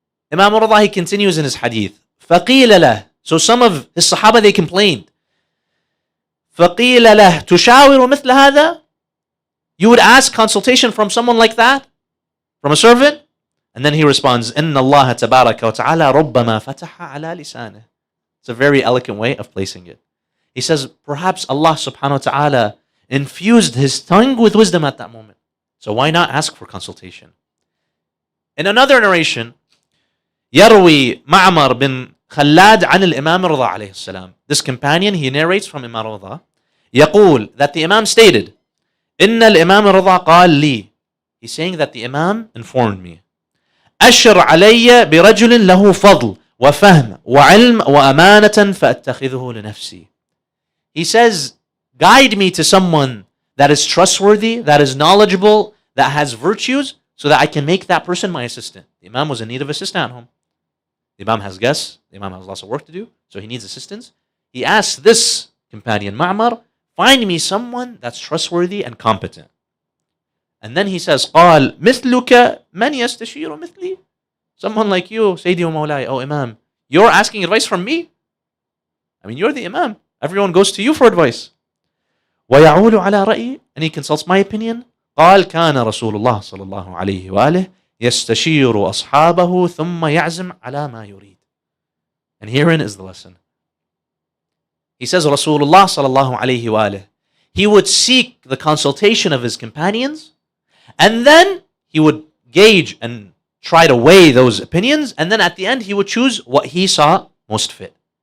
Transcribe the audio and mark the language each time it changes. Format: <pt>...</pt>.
<en>Imam Rida, he continues in his hadith.</en> <ar>فَقِيلَ لَهُ.</ar> <en>So some of his Sahaba, they complained.</en> <ar>فَقِيلَ لَهُ تُشَاوِرُ مِثْلَ هَذَا.</ar> <en>You would ask consultation from someone like that? From a servant? And then he responds,</en> <ar>إِنَّ اللَّهَ تَبَارَكَ وَتَعَالَى رُبَّمَا فَتَحَ عَلَى لِسَانِهِ.</ar> <en>It's a very elegant way of placing it. He says, perhaps Allah subhanahu wa ta'ala infused his tongue with wisdom at that moment. So why not ask for consultation? In another narration,</en> <ar>يروي معمر بن خلاد عن الإمام رضا عليه السلام.</ar> <en>This companion, he narrates from Imam Rida,</en> <ar>يقول,</ar> <en>that the Imam stated,</en> <ar>إن الإمام رضا قال لي.</ar> <en>He's saying that the Imam informed me.</en> <ar>أشر علي برجل له فضل وفهم وعلم وأمانة فأتخذه لنفسي.</ar> <en>He says, guide me to someone that is trustworthy, that is knowledgeable, that has virtues, so that I can make that person my assistant. The Imam was in need of assistance at home. The Imam has guests, the Imam has lots of work to do, so he needs assistance. He asks this companion, Ma'mar, find me someone that's trustworthy and competent. And then he says,</en> <ar>قال مثلك من يستشير مثلي.</ar> <en>Someone like you, Sayyidi wa Mawlai, oh Imam, you're asking advice from me? I mean, you're the Imam. Everyone goes to you for advice.</en> <ar>ويعول على رأيي.</ar> <en>And he consults my opinion.</en> <ar>قال كان رسول الله صلى الله عليه وآله يستشير أصحابه ثم يعزم على ما يريد.</ar> <en>And herein is the lesson. He says, Rasulullah</en> <ar>صلى الله عليه وآله,</ar> <en>he would seek the consultation of his companions, and then he would gauge and try to weigh those opinions, and then at the end he would choose what he saw most fit.</en>